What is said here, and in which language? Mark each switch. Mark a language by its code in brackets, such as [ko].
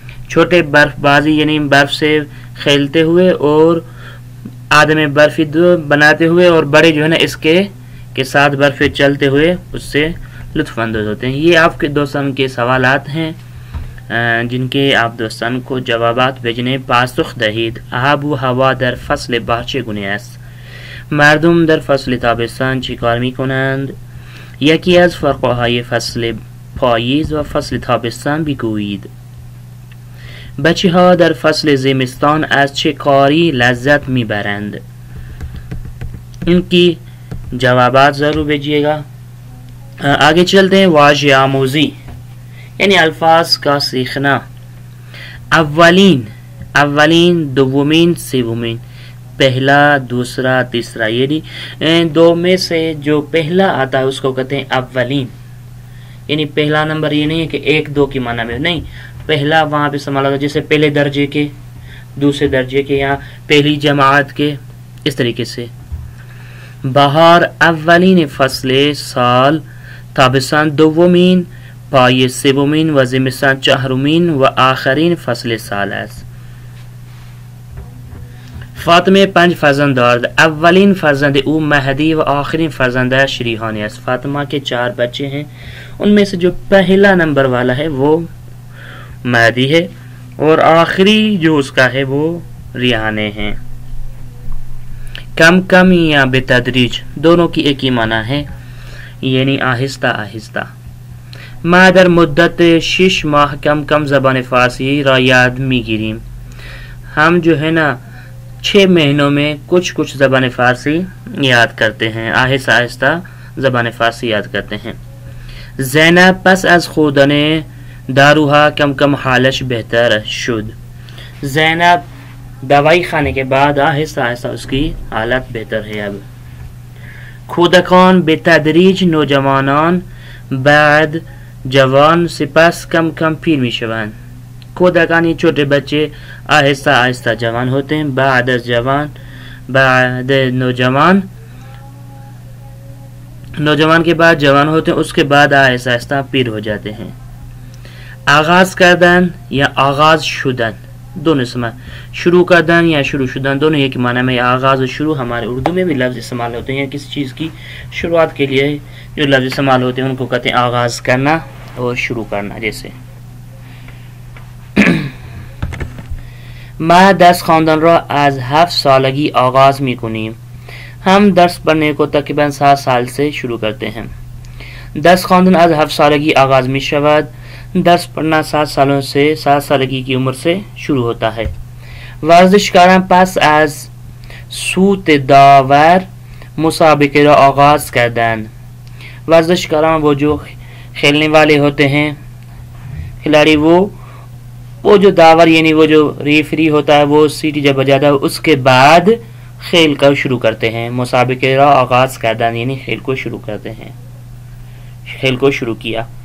[ur] چھوٹے برف بازی یعنی برف سے کھیلتے ہوئے اور آدم برفی بناتے ہوئے، اور بڑے جو ہے نا اس کے ساتھ برف چلتے ہوئے اس سے لطف اندوز ہوتے ہیں. یہ آپ کے دوستان کے سوالات ہیں جن کے آپ دوستان کو جوابات بھیجنے. [fa] پاسخ دهید. آب و هوا در فصل بهار چگونه است؟ مردم در فصل تابستان چی کار میکنند؟ یکی از فرقهای فصل پاییز و فصل تابستان بگویید. بچه ها در فصل زمستان از چه کاری لذت میبرند؟ [ur] ان کی جوابات ضرور بھیجیے گا. آگے چلتے ہیں. واژه آموزی یعنی الفاظ کا سیکھنا. اولین، دومین، سومین، پہلا، دوسرا، تیسرا، یعنی دو میں سے جو پہلا آتا ہے اس کو کہتے ہیں اولین. یعنی پہلا نمبر یہ نہیں ہے کہ ایک دو کی معنی میں نہیں، پہلا وہاں پہ استعمال ہوتا ہے جیسے پہلے درجے کے، دوسرے درجے کے، یا پہلی جماعت کے، اس طریقے سے. [fa] بہار اولین فصل سال، تابستان دومین، پاییز سومین و زمستان چهارمین و آخرین فصل سال است. فاطمه 5 فرزند دارد. اولین فرزند او مهدی و آخرین فرزندش ریحانی است. [ur] فاطمہ کے 4 بچے ہیں، ان میں سے جو پہلا نمبر والا ہے وہ مہدی ہے اور آخری جو اس کا ہے وہ ریحانے ہیں. کم کم یا بتدریج دونوں کی ایک ہی معنی ہے، یعنی آہستہ آہستہ. [fa] ما در مدت 6 ماہ کم کم زبان فارسی را یاد میگیریم. [ur] ہم جو ہے نا 6 مہینوں میں کچھ کچھ زبان فارسی یاد کرتے ہیں، آہستہ آہستہ زبان فارسی یاد کرتے ہیں. [fa] زینب پس از خوردن داروها کم کم حالش بہتر شد. [ur] زینب دوائی کھانے کے بعد آہستہ آہستہ اس کی حالت بہتر ہے. [fa] اب کودکان به تدریج نوجوانان، بعد جوان، سپس کم کم پیر می شوند. [ur] کودکانی چھوٹے بچے آہستہ آہستہ جوان ہوتے ہیں، بعد از جوان، بعد نوجوان، نوجوان کے بعد جوان ہوتے ہیں، اس کے بعد آہستہ آہستہ پیر ہو جاتے ہیں. آغاز کردن یا آغاز شدن دونوں سماع، شروع کردن یا شروع شدن دونوں ایک معنی میں. آغاز و شروع ہمارے اردو میں بھی لفظ استعمال ہوتے ہیں، کسی چیز کی شروعات کے لیے جو لفظ استعمال ہوتے ہیں ان کو کہتے ہیں آغاز کرنا اور شروع کرنا. [fa] جیسے ما درس خواندن را از 7 سالگی آغاز میکنیم. [ur] ہم درس پڑھنے کو تقریباً 7 سال سے شروع کرتے ہیں. [fa] درس خواندن از 7 سالگی آغاز می شود. [ur] درس پڑھنا 7 سالوں سے 7 سالگی کی عمر سے شروع ہوتا ہے. [fa] ورزشکاران پس از سوت داور مسابقے را آغاز کردن. [ur] ورزشکاران وہ جو کھیلنے والے ہوتے ہیں کھلاڑی، وہ جو داور یعنی وہ جو ریفری ہوتا ہے وہ سیٹی جب بجاتا ہے اس کے بعد کھیل کا شروع کرتے ہیں. [fa] مسابقے را آغاز کردن [ur] یعنی کھیل کو شروع کرتے ہیں، کھیل کو شروع کیا.